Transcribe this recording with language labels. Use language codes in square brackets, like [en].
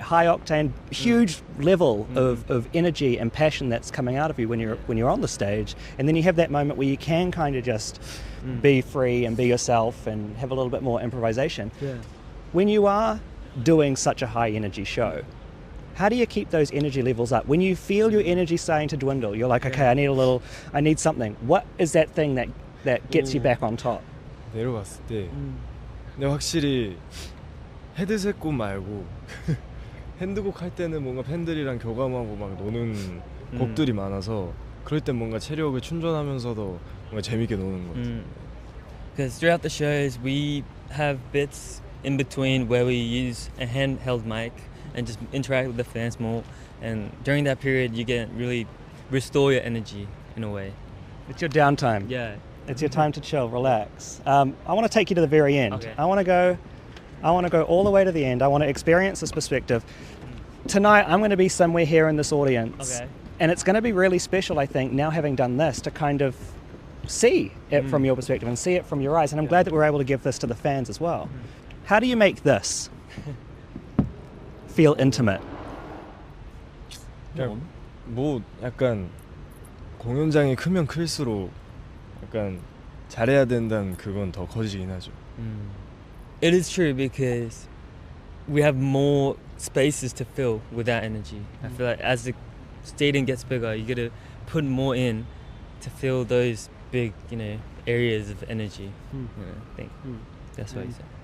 [en] High octane, huge level of energy and passion that's coming out of you when you're on the stage, and then you have that moment where you can kind of just be free and be yourself and have a little bit more improvisation. Yeah. When you are doing such a high energy show. How do you keep those energy levels up? When you feel your energy starting to dwindle, you're like, okay, I need something. What is that thing that gets you back on top? [ko] 내려갔을 때 근데 확실히 헤드셋 곡 말고 핸드곡 할 때는 뭔가 팬들이랑 교감하고 막 노는 곡들이 많아서 그럴 땐 뭔가 체력을 충전하면서도 뭔가 재밌게 노는 것 같아요. [en] Because throughout the shows, we have bits in between where we use a handheld mic and just interact with the fans more. And during that period, you get really restore your energy in a way. It's your downtime. Yeah. It's your time to chill, relax. I want to take you to the very end. Okay. I want to go all the way to the end. I want to experience this perspective. Tonight, I'm going to be somewhere here in this audience. Okay. And it's going to be really special, I think, now having done this, to kind of see it from your perspective and see it from your eyes. And I'm glad that we're able to give this to the fans as well. How do you make this feel intimate? [ko] 그냥 뭐 약간 공연장이 크면 클수록 약간 잘해야 된다는 그건 더 커지긴 하죠. [en] It is true because we have more spaces to fill with that energy. I feel like as the stadium gets bigger, you gotta put more in to fill those big, areas of energy. I think that's what you said.